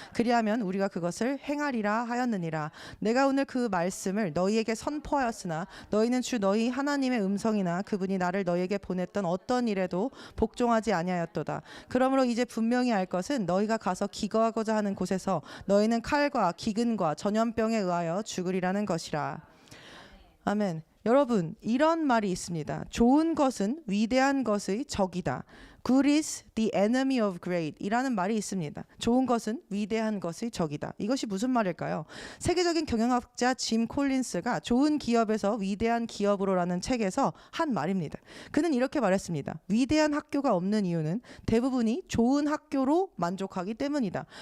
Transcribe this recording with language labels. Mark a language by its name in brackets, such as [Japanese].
[Korean] 그리하면 우리가 그것을 행하리라 하였느니라. 내가 오늘 그 말씀을 너희에게 선포하였으나 너희는 주 너희 하나님의 음성이나 그분이 나를 너희에게 보냈던 어떤 일에도 복종하지 아니하였도다. 그러므로 이제 분명히 알 것은 너희가 가서 기거하고자 하는 곳에서 너희는 칼과 기근과 전염병에 의하여 죽으리라는 것이라. 아멘. 여러분, 이런 말이 있습니다. 좋은 것은 위대한 것의 적이다. [English] Good is the enemy of great 이라는 말이 있습니다. [Korean] 좋은 것은 위대한 것의 적이다. 이것이 무슨 말일까요? 세계적인 경영학자 짐 콜린스가 좋은 기업에서 위대한 기업으로라는 책에서 한 말입니다. 그는 이렇게 말했습니다. 위대한 학교가 없는 이유는 대부분이 좋은 학교로 만족하기 때문이다.